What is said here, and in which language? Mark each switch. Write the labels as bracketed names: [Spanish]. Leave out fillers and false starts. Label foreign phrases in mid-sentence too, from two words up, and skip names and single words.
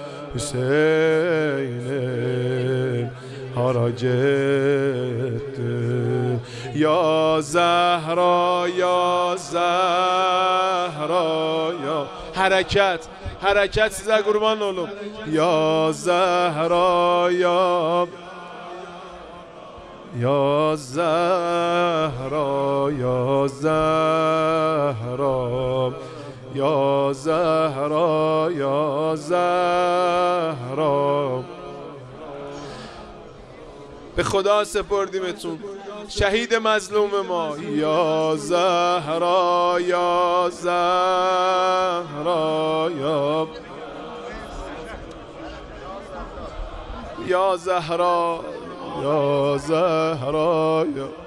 [Azerbaijani] Hüseynim hara getdin ya Zəhra ya Zəhra ya hərəkət sizə qurban olum ya Zəhra [Persian] ya Zəhra یا زهرا یا زهرا. به خدا سپردیمتون، شهید مظلوم ما. یا زهرا یا زهرا یا زهرا یا زهرا یا.